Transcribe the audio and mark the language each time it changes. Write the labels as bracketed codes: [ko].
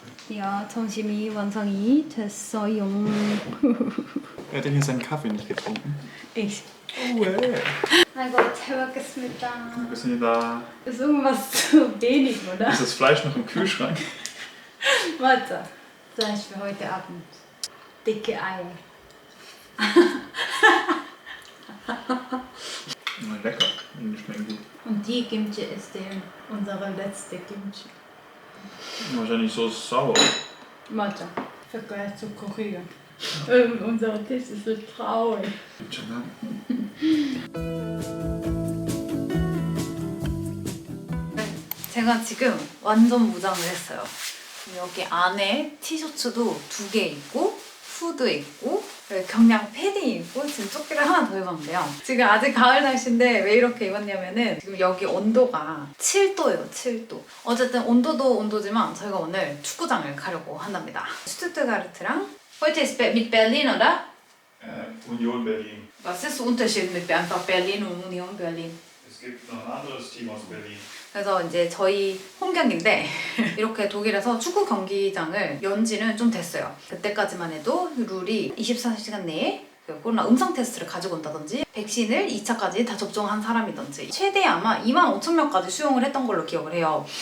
[ko] Ja, 점심이 완성이 됐어요. [de] Wer hat denn hier seinen Kaffee nicht getrunken? Ich. Oh, hey. [ko] 아이고, 잘 먹겠습니다. [ar] Bismillah. [de] Ist irgendwas zu wenig, oder? Ist das Fleisch noch im Kühlschrank? Warte. Vielleicht für heute Abend. Dicke Eier. Na, lecker. Die schmecken gut. Und die Kimchi ist unsere letzte Kimchi. Wahrscheinlich so sauer. Matcha. Vergleich zu Korea. Unser Tisch ist so traurig. Schon lang. [ko] 제가 지금 완전 무장을 했어요. 여기 안에 티셔츠도 2개 있고 후드 있고 경량 패딩 입고 지금 조끼를 하나 더 입었는데요. 지금 아직 가을 날씨인데 왜 이렇게 입었냐면은 지금 여기 온도가 7도예요. 7도. 어쨌든 온도도 온도지만 저희가 오늘 축구장을 가려고 한답니다. [de] 슈투트가르트랑 Heute ist mit Berlin, oder? Union Berlin. Was ist der Unterschied mit einfach Berlin und Union Berlin? Es gibt noch ein anderes Team aus Berlin. [ko] 그래서 이제 저희 홈 경기인데 이렇게 독일에서 축구 경기장을 연 지는 좀 됐어요. 그때까지만 해도 룰이 24시간 내에 코로나 음성 테스트를 가지고 온다든지 백신을 2차까지 다 접종한 사람이든지 최대 아마 25,000명까지 수용을 했던 걸로 기억을 해요.